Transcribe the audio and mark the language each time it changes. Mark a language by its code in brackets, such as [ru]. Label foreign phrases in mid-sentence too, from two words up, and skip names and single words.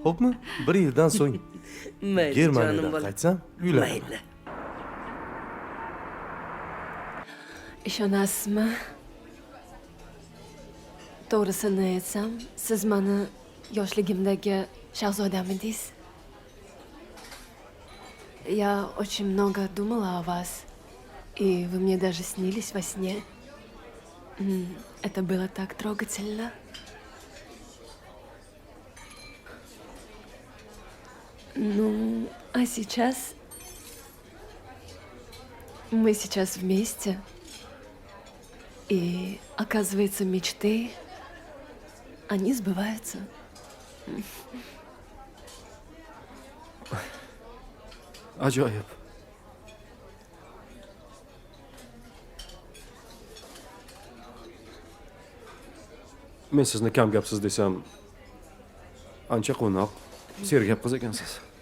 [uz] Xo'pmi? 1 yildan so'ng mayli jonim Germaniyadan bolam. qaytsam, uylanaman. Mayli. Ishonasizmi? To'g'risini aytsam, siz meni yoshligimdagi shahzodamidingiz. [ru] Я очень много думала о вас, и вы мне даже снились во сне. Это было так трогательно. Ну, а сейчас мы сейчас вместе, и оказывается, мечты, они сбываются. [uz] Ajoyib. Men sizni kam gapsiz desam, ancha qo'noq, sergap qiz ekansiz.